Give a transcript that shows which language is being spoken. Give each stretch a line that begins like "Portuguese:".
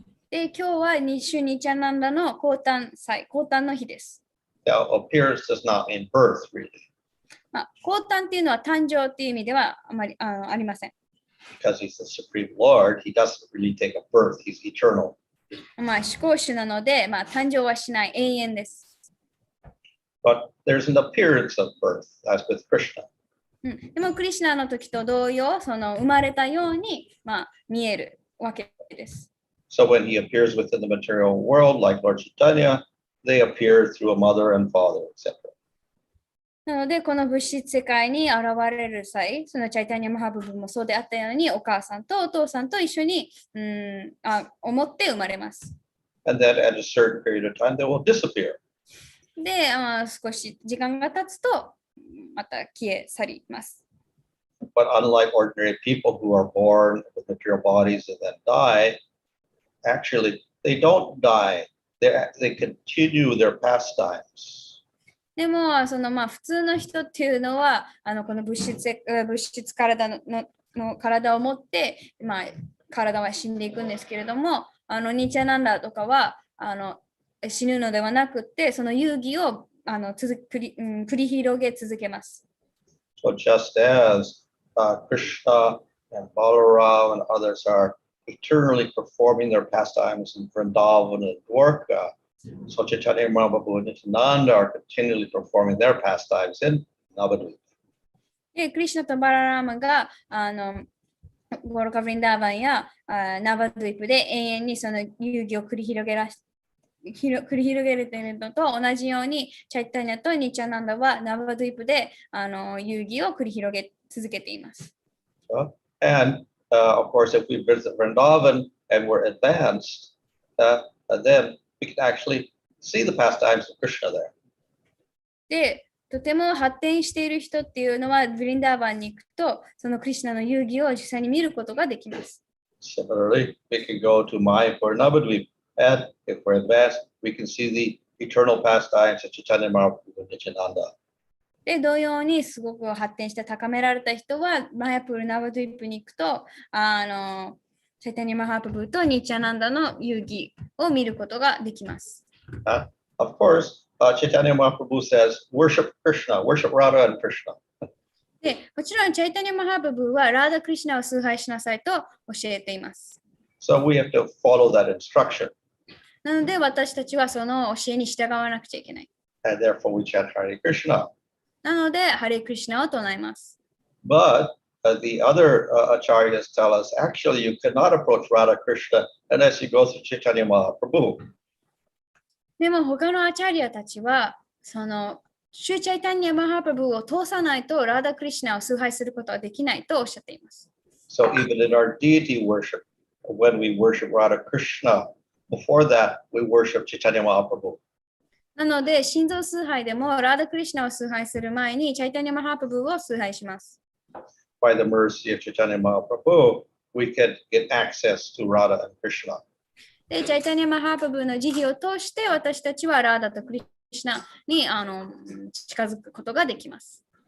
Japanese: で、今日はニチャナンダの降誕の日です。
English: Now, appearance does not mean birth, really.
Japanese: 降誕っていうのは誕生っていう意味ではあまりありません。
English: Because he's the Supreme Lord, he doesn't really take a birth, he's eternal.
Japanese: 至高主なので、誕生はしない、永遠です。
English: But there's an appearance of birth, as with Krishna.
Japanese: でも、クリシュナの時と同様、その生まれたように、見えるわけです。
English: So when he appears within the material world, like Lord Chaitanya, they appear through a mother and father, etc.
Japanese: なので、この物質世界に現れる際、そのチャイタニア・マハプブもそうであったように、お母さんとお父さんと一緒に思って生まれます。
English: And then at a certain period of time, they will disappear.
Japanese: で、少し時間が経つと、また消え去ります。
English: But unlike ordinary people who are born with material bodies and then die, actually, they don't die. They continue their pastimes.
Japanese: でも、普通の人っていうのは、この物質体の体を持って、体は死んでいくんですけれども、ニチャナンダとかは死ぬのではなくて、その遊戯を繰り広げ続けます。
English: So just as Krishna and Balaram and others are eternally performing their pastimes in Vrindavan and Dwarka, so Chaitanya Mahaprabhu and Nityananda are continually performing their pastimes in Navadvip.
Japanese: で、クリシュナとバララーマがゴロカ・ヴリンダーバンやナバドゥイプで永遠にその遊戯を繰り広げるというのと同じように、チャイタニアとニチャナンダはナバドゥイプで遊戯を繰り広げ続けています。
English: And of course, if we visit Vrindavan and we're advanced, then we can actually see the pastimes of Krishna there.
Japanese: で、とても発展している人っていうのは、ヴリンダーバンに行くと、そのクリシュナの遊戯を実際に見ることができます。
English: Similarly, we can go to Mayapur Navadvip, and if we're advanced, we can see the eternal pastimes of Chaitanya Mahaprabhu and Nityananda.
Japanese: で、同様にすごく発展して高められた人は、マヤプール・ナバドゥイップに行くと、チャイタニア・マハプブとニチャナンダの遊戯を見ることができます。
English: Of course, Chaitanya Mahaprabhu says, worship Krishna, worship Radha and Krishna.
Japanese: で、もちろんチャイタニア・マハプブはラーダ・クリシュナを崇拝しなさいと教えています。
English: So we have to follow that instruction.
Japanese: なので私たちはその教えに従わなくちゃいけない。
English: And therefore we chant Hare Krishna.
Japanese: なので、ハレクリシナを唱えます。
English: But the other acharyas tell us, actually, you cannot approach Radha Krishna unless you go through Chaitanya Mahaprabhu.
Japanese: でも他のアチャリアたちは、そのシュチャイタニア・マハプラブを通さないとラーダ・クリシナを崇拝することはできないとおっしゃっています。
English: So even in our deity worship, when we worship Radha Krishna, before that, we worship Chaitanya Mahaprabhu.
Japanese: なので、心臓崇拝でもラーダ・クリシナを崇拝する前にチャイタニア・マハプラブを崇拝します。
English: By the mercy of Chaitanya Mahaprabhu, we can get access to Radha and Krishna.
Japanese: で、チャイタニア・マハプラブの慈悲を通して私たちはラーダとクリシナに近づくことができます。